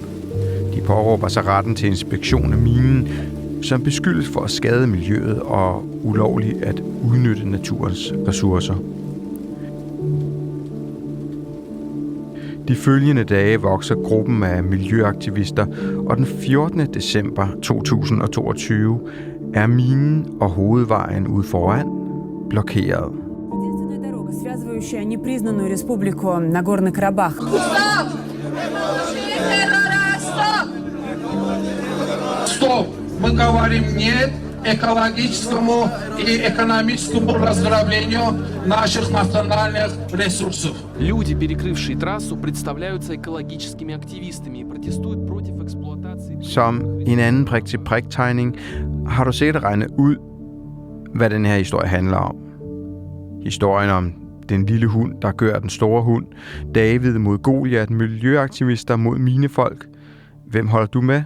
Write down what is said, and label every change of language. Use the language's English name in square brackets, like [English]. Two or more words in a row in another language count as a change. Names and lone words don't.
[Danish] De påråber sig retten til inspektion af minen, som beskyldes for at skade miljøet og ulovligt at udnytte naturens ressourcer. De følgende dage vokser gruppen af miljøaktivister, og den 14. december 2022 er minen og hovedvejen ude foran blokeret. [Russian] Связывающая непризнанную республику Нагорно-Карабакh. Стоп! Мы говорим нет экологическому и экономическому разграблению наших национальных ресурсов. Люди, перекрывшие трассу, представляются экологическими активистами и протестуют против эксплуатации. [Danish] Som en anden prik-til-prik-tegning har du sikkert regnet ud, hvad den her historie handler om. Historien om den lille hund, der gør den store hund. David mod Goliat, miljøaktivister mod minefolk. Hvem holder du med?